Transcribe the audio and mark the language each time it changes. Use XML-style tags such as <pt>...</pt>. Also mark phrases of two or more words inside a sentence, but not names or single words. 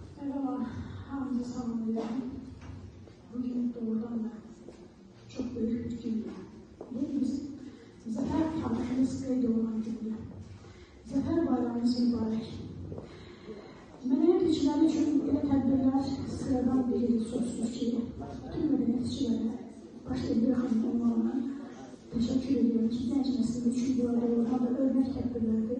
<tr>Merhaba, hamınızı salamlayıyorum. Bugün doğrudan da çok büyük bir gün.</tr> <az>Bu bizim Zafer tarihimiz qeyd olunan gündür. Zafer bayramımız mübarək. Mədəniyyət işçiləri üçün belə tədbirlər sıradan biri sözsüz ki, bütün mədəniyyət işçilərə başta bir xanım olmalarına təşəkkür ediyorum ki, gənc nəslin üçün bu arada örnək tədbirlərdir.</az>